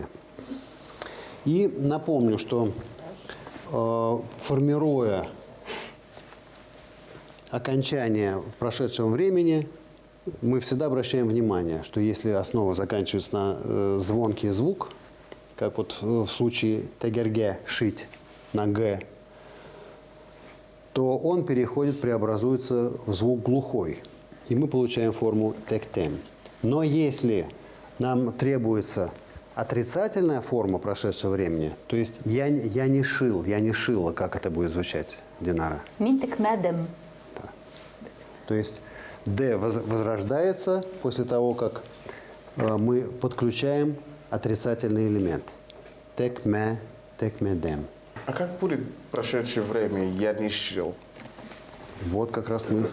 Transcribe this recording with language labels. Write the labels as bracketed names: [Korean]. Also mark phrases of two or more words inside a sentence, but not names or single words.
[Russian] И напомню, что формируя окончание в прошедшем времени, мы всегда обращаем внимание, что если основа заканчивается на звонкий звук, как вот в случае тегерге шить на г, то он преобразуется в звук глухой, и мы получаем форму тектем. Но если нам требуется отрицательная форма прошедшего времени, то есть я не шил, я не шила, как это будет звучать, Динара? [Tatar] Мин текмедем. [Russian] То есть «д» возрождается после того, как мы подключаем отрицательный элемент. [Tatar] Текме, текмедем. [Russian] А как будет прошедшее время? Я не шил. Вот как раз мы.